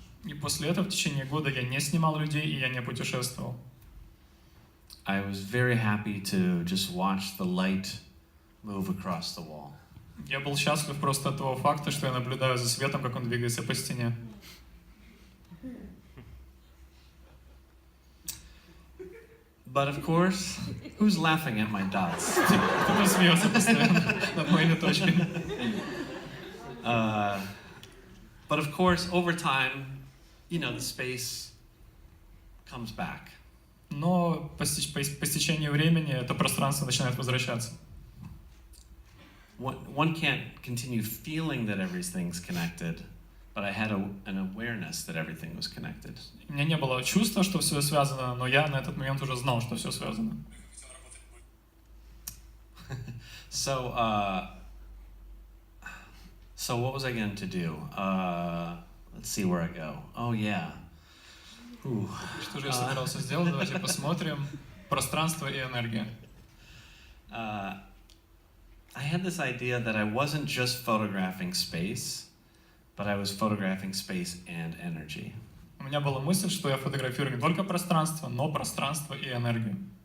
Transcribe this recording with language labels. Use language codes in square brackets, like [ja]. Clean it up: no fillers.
[ru] И после этого в течение года я не снимал людей, и я не путешествовал. [en] I was very happy to just watch the light move across the wall. [ru] Я был счастлив просто от того факта, что я наблюдаю за светом, как он двигается по стене. [en] But of course, who's laughing at my dots? [ru] Кто-то смеется постоянно над моими точками. [en] But of course, over time, the space comes back. [ru] Но по стечению времени это пространство начинает возвращаться. [en] One can't continue feeling that everything's connected, but I had an awareness that everything was connected. [ru] У меня не было чувства, что все связано, но я на этот момент уже знал, что все связано. [en] So what was I going to do? Let's see where I go. Oh yeah. [ru] Что же я собирался сделать? Давайте посмотрим. Пространство и энергия. [en] I had this idea that I wasn't just photographing space, but I was photographing space and energy. [ru] У меня была мысль, что я фотографирую не только пространство, но пространство и энергию.